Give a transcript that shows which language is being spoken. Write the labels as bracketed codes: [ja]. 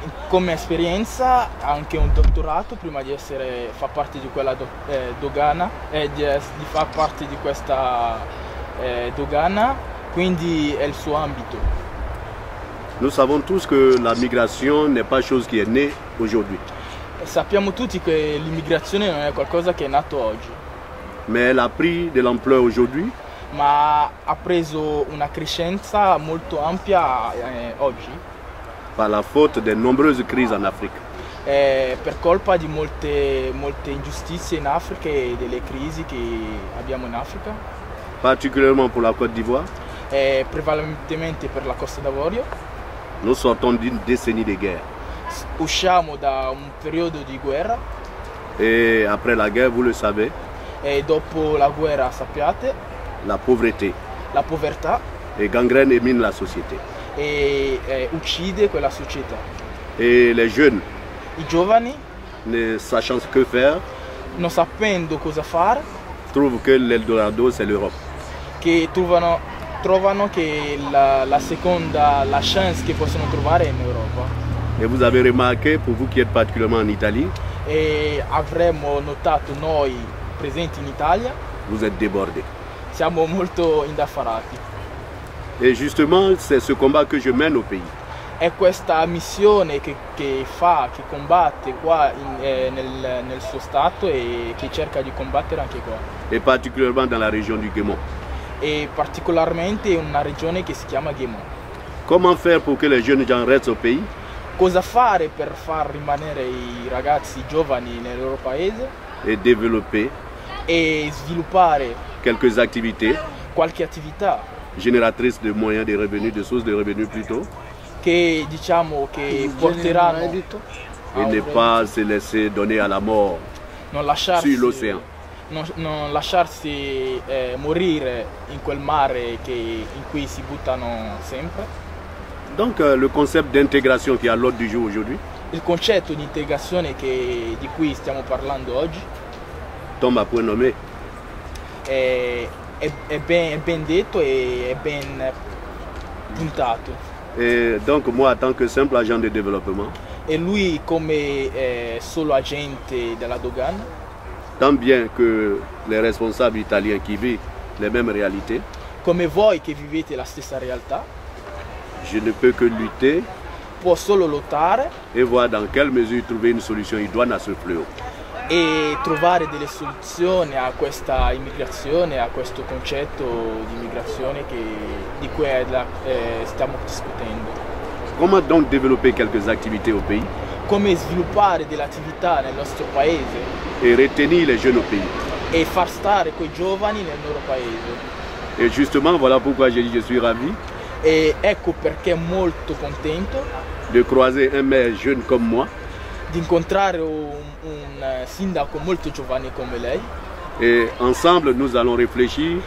[it] Come esperienza anche un dottorato prima di far parte di quella dogana di far parte di questa dogana, quindi è il suo ambito. [fr] Nous savons tous que la migration n'est pas chose qui est née aujourd'hui. [it] Sappiamo tutti che l'immigrazione non è qualcosa che è nato oggi. [fr] Mais elle a pris de l'ampleur aujourd'hui. [it] Ma ha preso una crescenza molto ampia oggi. [fr] Par la faute des nombreuses crises en Afrique. [it] Per colpa di molte ingiustizie in Africa e delle crisi che abbiamo in Africa. [fr] Particulièrement pour la Côte d'Ivoire. [it] Prevalentemente per la Costa d'Avorio. [fr] Nous sortons d'une décennie de guerre. [it] Usciamo da un periodo di guerra. [fr] Et après la guerre, vous le savez. [it] E dopo la guerra, sappiate. [fr] La pauvreté. [it] La povertà. [fr] Et gangrène et mine la société. [it] E uccide quella società. [fr] Et les jeunes. [it] I giovani. [fr] Ne sachant que faire. [it] Non sapendo cosa fare. [fr] Trouvent que l'Eldorado c'est l'Europe. [it] Che trovano che la chance che possono trovare è in Europa. [fr] Et vous avez remarqué, pour vous qui êtes particulièrement en Italie, [it] e avremmo notato noi presenti in Italia, [fr] vous êtes débordés. [it] Siamo molto indaffarati. [fr] Et justement, c'est ce combat que je mène au pays. [it] È questa missione che combatte qua nel suo stato e che cerca di combattere anche qua. [fr] Et particulièrement dans la région du Guémont. [it] E particolarmente in una regione che si chiama Guémont. [fr] Comment faire pour que les jeunes gens restent au pays? [it] Cosa fare per far rimanere i ragazzi giovani nel loro paese? [fr] Et développer [it] e sviluppare qualche attività [fr] génératrice de moyens de revenus, de sources de revenus plutôt, [it] che diciamo che porteranno [fr] et ne pas se laisser donner à la mort sur l'océan. [it] Non lasciarsi morire in quel mare in cui si buttano sempre. [fr] Donc le concept d'intégration qui est à l'ordre du jour aujourd'hui, [it] il concetto di integrazione di cui stiamo parlando oggi, [fr] tombe à point nommé. [it] È ben detto e è ben puntato. [fr] Et donc moi, en tant que simple agent de développement, [it] e lui come solo agente della dogana, [fr] tant bien que les responsables italiens qui vivent les mêmes réalités, [it] come voi che vivete la stessa realtà, [fr] je ne peux que lutter, [it] può solo lottare [fr] et voir dans quelle mesure trouver une solution idoine à ce fléau. [it] E trovare delle soluzioni a questa immigrazione, a questo concetto di immigrazione di cui stiamo discutendo. [fr] Comment donc développer quelques activités au pays? [it] Come sviluppare delle attività nel nostro paese [fr] et retenir les jeunes au pays. [it] E far stare quei giovani nel loro paese. [fr] Et justement, voilà pourquoi j'ai dit je suis ravi. [it] E ecco perché molto contento [fr] de croiser un maire jeune comme moi, [it] di incontrare un sindaco molto giovane come lei. [fr] Et ensemble nous allons réfléchir.